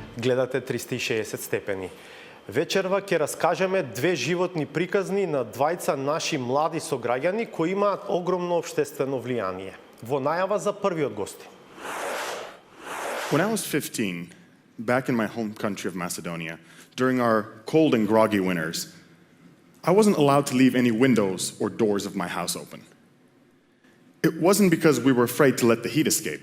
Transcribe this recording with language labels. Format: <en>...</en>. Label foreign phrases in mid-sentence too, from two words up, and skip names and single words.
<mk>Гледате 360 степени. Вечерва ќе раскажеме две животни приказни на двајца наши млади сограѓани кои имаат огромно општествено влијание. Во најава за првиот гости.</mk> <en>When I was 15, back in my home country of Macedonia, during our cold and groggy winters, I wasn't allowed to leave any windows or doors of my house open. It wasn't because we were afraid to let the heat escape.</en>